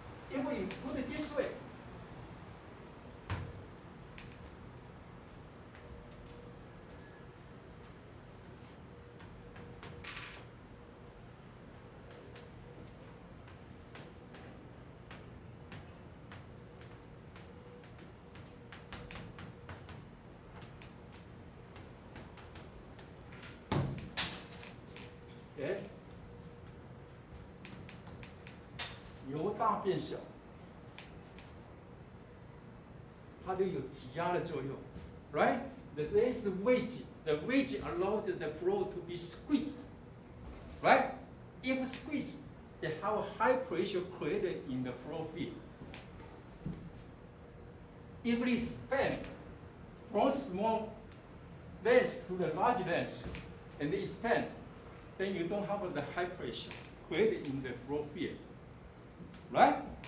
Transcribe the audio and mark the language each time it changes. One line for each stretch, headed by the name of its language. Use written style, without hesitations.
English: If we put it this way, okay?
Chinese: 由大变小，它就有挤压的作用 ，right?
English: There is wedge. The wedge allows the flow to be squeezed, right? If squeezed, they have a high pressure created in the flow field. If it expand from small length to the large length, and they expand, then you don't have the high pressure created in the flow field, right?